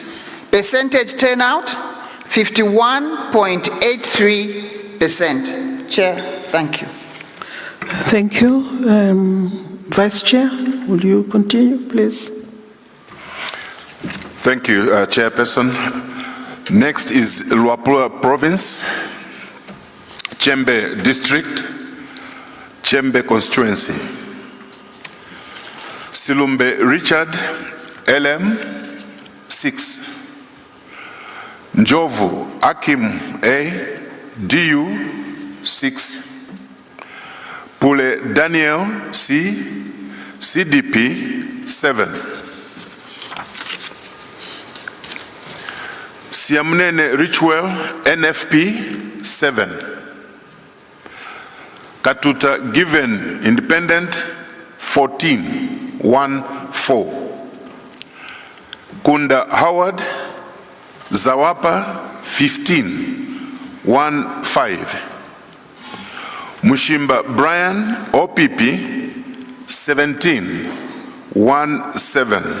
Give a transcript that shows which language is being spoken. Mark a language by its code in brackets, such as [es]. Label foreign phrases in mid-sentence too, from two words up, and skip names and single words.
[en] Percentage turnout, 51.83%. Chair, thank you. Thank you. Vice Chair, will you continue, please? Thank you, Chairperson. Next is Luapula Province, Chembe District, Chembe Constituency. Silumbe Richard, LM, 6. Njovu Akim A, DU, 6. Pule Daniel C, CDP, 7. Siamnene Richwell, NFP, 7. Katuta Given, Independent, 14, 1. Kunda Howard, Zawapa, 15, 1. Mushimba Brian, OPP, 1717.